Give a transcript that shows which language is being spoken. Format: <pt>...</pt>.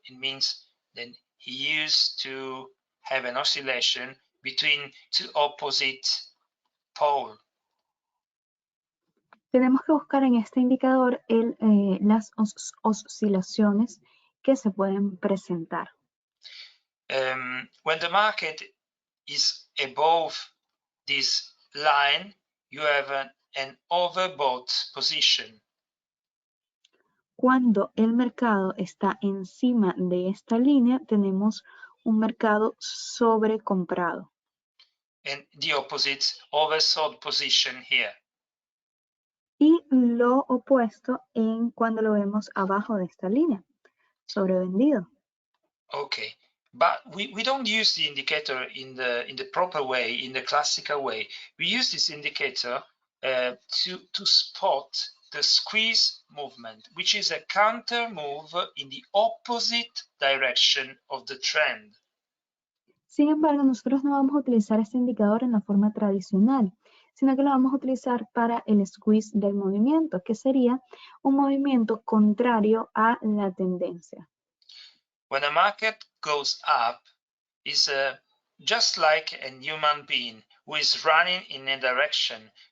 <en>It means that he used to have an oscillation between two opposite poles.</en> <es>Tenemos que buscar en este indicador las oscilaciones que se pueden presentar.</es> <en>When the market is above this line, you have an overbought position.</en> <es>Cuando el mercado está encima de esta línea, tenemos un mercado sobrecomprado.</es> <en>And the opposite, oversold position here.</en> <es>Y lo opuesto en cuando lo vemos abajo de esta línea, sobrevendido.</es> <en>Okay, but we don't use the indicator in the proper way, in the classical way. We use this indicator to spot the squeeze movement, which is a counter move in the opposite direction of the trend.</en> <es>Sin embargo, nosotros no vamos a utilizar este indicador en la forma tradicional, sino que lo vamos a utilizar para el squeeze del movimiento, que sería un movimiento contrario a la tendencia.</es> <en>When a market goes up, it's just like a human being who is running in a direction.</en>